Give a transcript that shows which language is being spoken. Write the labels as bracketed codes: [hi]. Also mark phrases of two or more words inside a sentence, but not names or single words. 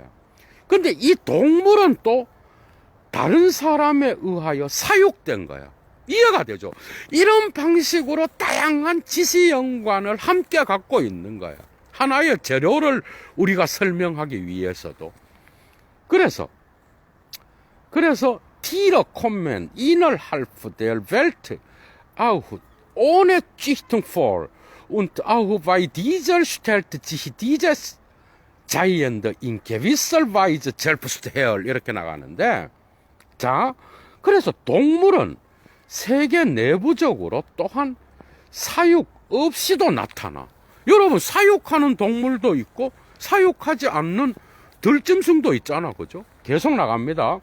[ko] 근데 이 동물은 또 다른 사람에 의하여 사육된 거야. 이해가 되죠? 이런 방식으로 다양한 지시연관을 함께 갖고 있는 거야. 하나의 재료를 우리가 설명하기 위해서도. [de] 그래서 Tiere kommen innerhalb der Welt auch ohne Züchtung vor und auch bei dieser stellt sich dieses Giant in gewisser Weise selbst her. [ko] 이렇게 나가는데, 자, 그래서 동물은 세계 내부적으로 또한 사육 없이도 나타나. 여러분, 사육하는 동물도 있고 사육하지 않는 들짐승도 있잖아, 그죠? 계속 나갑니다.